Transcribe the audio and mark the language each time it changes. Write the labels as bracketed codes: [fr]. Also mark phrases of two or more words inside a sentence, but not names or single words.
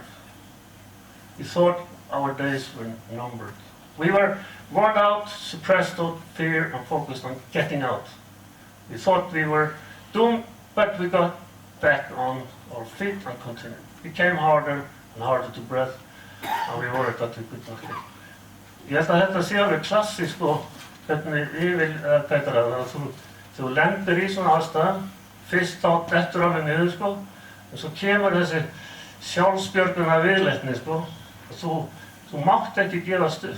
[en] We thought our days were numbered. We were worn out, suppressed out fear, and focused on getting out. We thought we were doomed, but we got back on our feet and continued. It became harder and harder to breathe, and we worried that we could not get. [is] Ég held að þetta sé alveg klassískt sko, hvernig þú lendir í svona aðstæðum, fyrst þá dettur alveg niður sko, en svo kemur þessi sjálfsbjörgunar viðleitni sko, og þú mátt ekki gefast upp.